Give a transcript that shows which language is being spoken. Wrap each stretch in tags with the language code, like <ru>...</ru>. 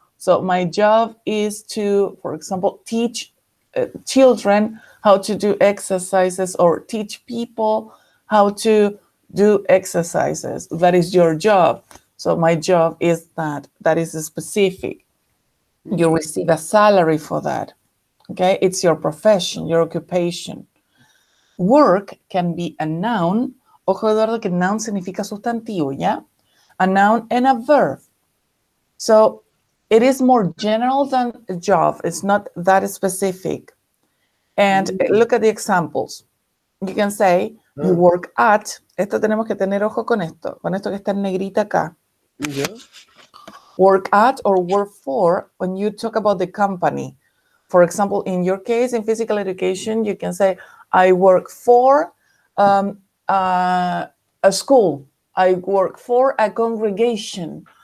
<en>So my job is to, for example, teach children how to do exercises or teach people how to do exercises. That is your job. So my job is that is specific. You Yeah. receive a salary for that. Okay, it's your profession, your occupation. Work can be a noun.</en> <es>Ojo, Eduardo, que noun significa sustantivo, ¿ya?</es> <en>A noun and a verb. So it is more general than a job. It's not that specific. And Mm. look at the examples. You can say, you Ah,</en> <es>work at, esto tenemos que tener ojo con esto que está en negrita acá.</es> <en>yeah. Work at or work for when you talk about the company. For example, in your case, in physical education, you can say, I work for um, a school. I work for a congregation.</en>